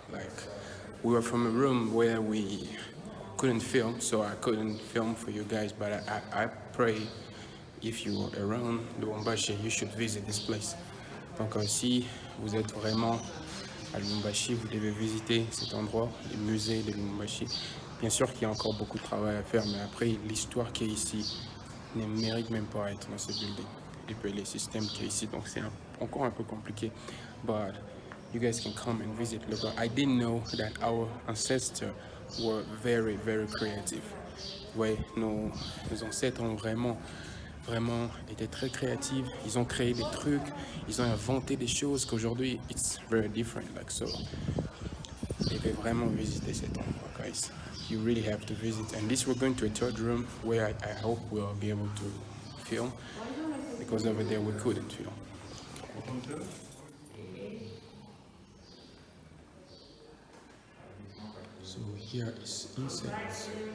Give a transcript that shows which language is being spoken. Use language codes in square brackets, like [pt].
[en] Like, we were from a room where we couldn't film, so I couldn't film for you guys, but I pray if you are around Lubumbashi, you should visit this place. [fr] Donc si vous êtes vraiment à Lubumbashi, vous devez visiter cet endroit, le musée de Lubumbashi. Bien sûr qu'il y a encore beaucoup de travail à faire, mais après, l'histoire qui est ici ne mérite même pas à être dans ce building. Et puis les systèmes qui est ici, donc c'est encore un peu compliqué. [en] But you guys can come and visit Luba. I didn't know that our ancestors were very, very creative. [fr] Ouais, nos ancêtres ont vraiment été très créatifs. Ils ont créé des trucs, ils ont inventé des choses qu'aujourd'hui, [en] it's very different. [fr] Like so, vous devez vraiment visiter cet endroit, guys. [en] You really have to visit. And this, we're going to a third room where I hope we'll be able to film, because over there we couldn't film. So here is insects.